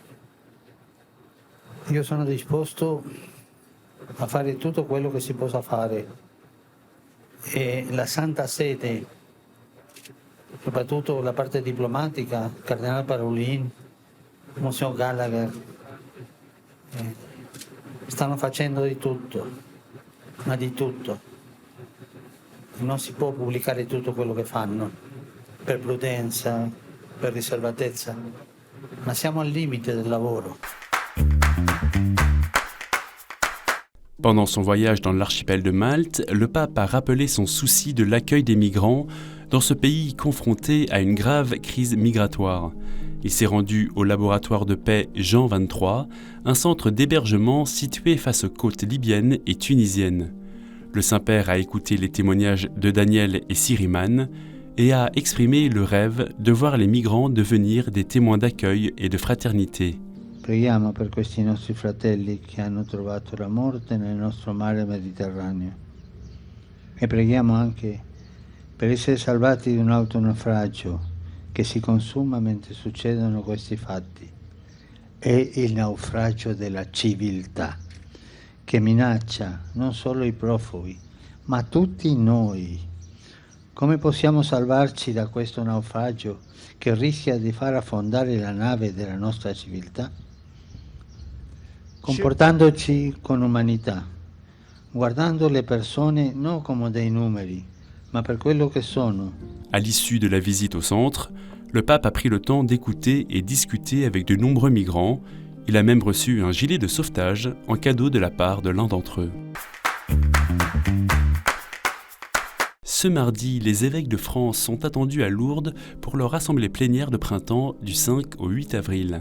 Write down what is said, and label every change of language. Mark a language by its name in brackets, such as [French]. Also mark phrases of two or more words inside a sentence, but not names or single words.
[Italian] Io sono disposto a fare tutto quello che si possa fare e la Santa Sede, soprattutto la parte diplomatica, Cardinale Parolin, Monsignor Gallagher, stanno facendo di tutto, ma di tutto. Non si può pubblicare tutto quello che fanno, per prudenza, per riservatezza, ma siamo al limite del lavoro. [French] Pendant son voyage dans l'archipel de Malte, le pape a rappelé son souci de l'accueil des migrants dans ce pays confronté à une grave crise migratoire. Il s'est rendu au laboratoire de paix Jean 23, un centre d'hébergement situé face aux côtes libyennes et tunisiennes. Le Saint-Père a écouté les témoignages de Daniel et Siriman et a exprimé le rêve de voir les migrants devenir des témoins d'accueil et de fraternité. [Italian] Preghiamo per questi nostri fratelli che hanno trovato la morte nel nostro mare Mediterraneo e preghiamo anche per essere salvati di un autonaufragio che si consuma mentre succedono questi fatti. È il naufragio della civiltà che minaccia non solo i profughi ma tutti noi. Come possiamo salvarci da questo naufragio che rischia di far affondare la nave della nostra civiltà? Comportandoci con umanità, guardando le persone non come dei numeri, ma per quello che sono. [French] À l'issue de la visite au centre, le pape a pris le temps d'écouter et discuter avec de nombreux migrants. Il a même reçu un gilet de sauvetage en cadeau de la part de l'un d'entre eux. Ce mardi, les évêques de France sont attendus à Lourdes pour leur assemblée plénière de printemps du 5 au 8 avril.